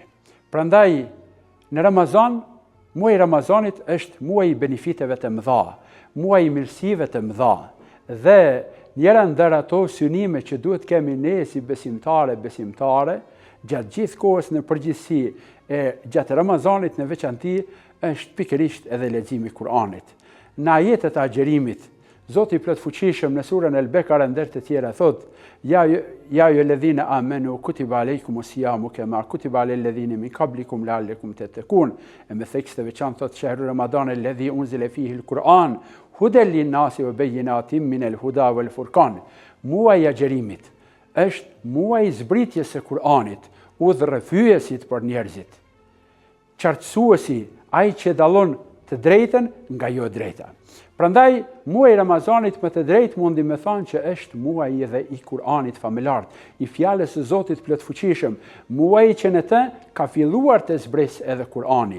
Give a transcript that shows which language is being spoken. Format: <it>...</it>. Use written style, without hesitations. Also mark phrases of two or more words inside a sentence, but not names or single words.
<sq>Prandaj, në Ramazan, muaji Ramazanit është muaji i benefiteve të mëdha, muaji i mirësive të mëdha, dhe njëra ndër ato synime që duhet kemi ne si besimtare, gjatë gjithë kohës në përgjithësi e gjatë Ramazanit në veçanti, është pikërisht edhe leximi i Kur'anit. Në ajetet e agjerimit, Zoti i Plotfuqishëm në surën El-Bekara ndër të tjera thot:</sq> <ar>يا أيها الذين آمنوا كتب عليكم الصيام كما كتب على الذين من قبلكم لعلكم تتقون.</ar> <sq>E me tekst të veçantë thot:</sq> <ar>شهر رمضان الذي أنزل فيه القرآن هدى للناس وبينات من الهدى والفرقان.</ar> <sq>Muaji i agjerimit është muaji i zbritjes së Kur'anit, udhërrëfyesit për njerëzit, qartësuesi, ai që dallon të drejtën nga jo drejta. Prandaj, muaji i Ramazanit më të drejtë mundi me thënë që është muaji edhe i Kur'anit familjar, i fjalës së Zotit Plotfuqishëm, muaji që në të ka filluar të zbresë edhe Kur'ani.</sq>